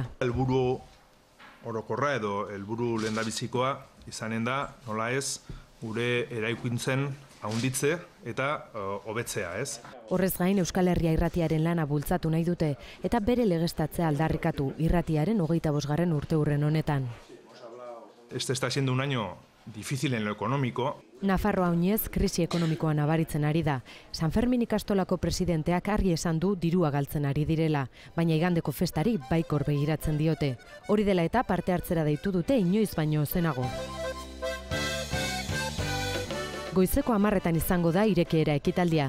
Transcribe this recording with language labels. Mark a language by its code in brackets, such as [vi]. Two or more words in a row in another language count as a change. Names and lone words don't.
[eu] Helburu orokorra edo helburu lehendabizikoa izanen da, nola ez, gure eraikuntzen haunditze eta hobetzea, ez? Horrez gain Euskal Herria irratiaren lana bultzatu nahi dute eta bere legeztatzea aldarrikatu irratiaren 25. urteurren honetan. [es] Este está siendo un año difícil en lo económico. [eu] Nafarroa oinez krisi ekonomikoa nabaritzen ari da. San Fermin ikastolako presidenteak argi esan du dirua galtzen ari direla, baina igandeko festari baikor begiratzen diote. Hori dela eta parte hartzera deitu dute inoiz baino zenago. Goizeko 10:00 izango da irekiera ekitaldia.